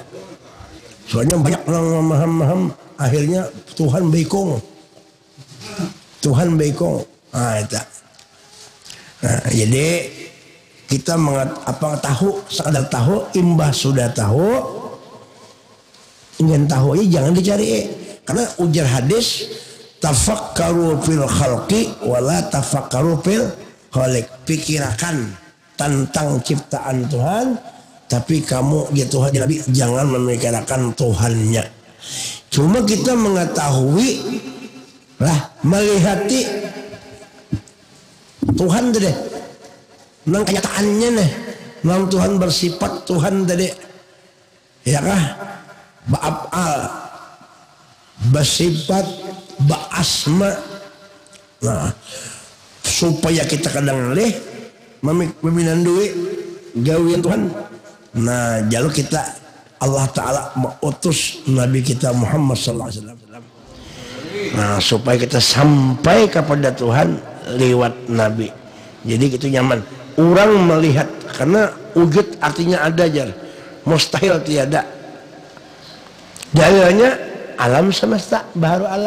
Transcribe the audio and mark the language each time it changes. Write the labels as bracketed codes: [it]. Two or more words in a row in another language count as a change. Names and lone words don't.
[bjn] Soalnya banyak orang memaham, akhirnya Tuhan bekong. Nah, itu. Nah, jadi kita sekadar tahu, imbah sudah tahu, ingin tahu aja jangan dicari. Karena ujar hadis, [ar] تفكروا في الخلق ولا تفكروا في الخالق. [bjn] Pikirkan tentang ciptaan Tuhan, tapi kamu ya Tuhan Nabi jangan memikirkan Tuhannya. Cuma kita mengetahui melihati Tuhan tadi, nang kenyataannya nih, nang Tuhan bersifat Tuhan tadi, ya kah? Ba'af'al, bersifat, ba'asma. Nah, supaya kita kadang leh meminandui gawian Tuhan. Nah, jalur kita Allah Ta'ala mengutus Nabi kita Muhammad [ar] صلى الله عليه وسلم. [bjn] Nah, supaya kita sampai kepada Tuhan lewat Nabi. Jadi gitu nyaman. Orang melihat, karena wujud artinya ada jar. Mustahil tiada. Dalilnya alam semesta, baharu alam.